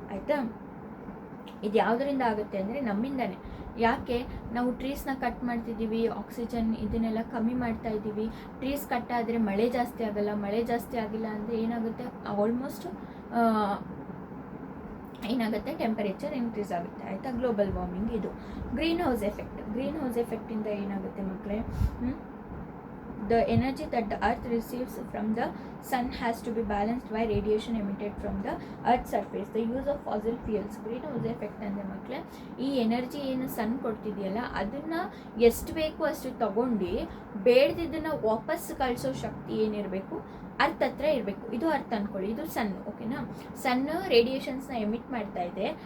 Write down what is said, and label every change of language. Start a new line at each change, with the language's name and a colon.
Kannada: ಆಯಿತಾ, ಇದು ಯಾವುದರಿಂದ ಆಗುತ್ತೆ ಅಂದರೆ ನಮ್ಮಿಂದನೇ. ಯಾಕೆ ನಾವು ಟ್ರೀಸ್ನ ಕಟ್ ಮಾಡ್ತಿದ್ದೀವಿ, ಆಕ್ಸಿಜನ್ ಇದನ್ನೆಲ್ಲ ಕಮ್ಮಿ ಮಾಡ್ತಾ ಇದ್ದೀವಿ. ಟ್ರೀಸ್ ಕಟ್ ಆದರೆ ಮಳೆ ಜಾಸ್ತಿ ಆಗಲ್ಲ, ಮಳೆ ಜಾಸ್ತಿ ಆಗಿಲ್ಲ ಅಂದರೆ ಏನಾಗುತ್ತೆ, ಆಲ್ಮೋಸ್ಟ್ ಏನಾಗುತ್ತೆ, ಟೆಂಪರೇಚರ್ ಇನ್ಕ್ರೀಸ್ ಆಗುತ್ತೆ. ಆಯಿತಾ, ಗ್ಲೋಬಲ್ ವಾರ್ಮಿಂಗ್ ಇದು. ಗ್ರೀನ್ ಹೌಸ್ ಎಫೆಕ್ಟಿಂದ ಏನಾಗುತ್ತೆ ಮಕ್ಕಳೇ,
English: the energy that the earth receives from the sun has to be balanced by radiation emitted from the earth's surface. The use of fossil fuels,
Kannada: greenhouse effect ಅಂದರೆ ಮಕ್ಕಳೇ, ಈ energy ಏನು ಸನ್ ಕೊಡ್ತಿದೆಯಲ್ಲ, ಅದನ್ನು ಎಷ್ಟು ಬೇಕು ಅಷ್ಟು ತಗೊಂಡು ಬೇಡದಿದ್ದನ್ನು ವಾಪಸ್ ಕಳಿಸೋ ಶಕ್ತಿ ಏನಿರಬೇಕು, ಅರ್ಥ ಹತ್ರ ಇರಬೇಕು. ಇದು ಅರ್ಥ ಅಂದ್ಕೊಳ್ಳಿ, ಇದು ಸನ್. ಓಕೆನಾ, ಸನ್ ರೇಡಿಯೇಷನ್ಸ್ನ ಎಮಿಟ್ ಮಾಡ್ತಾ ಇದೆ.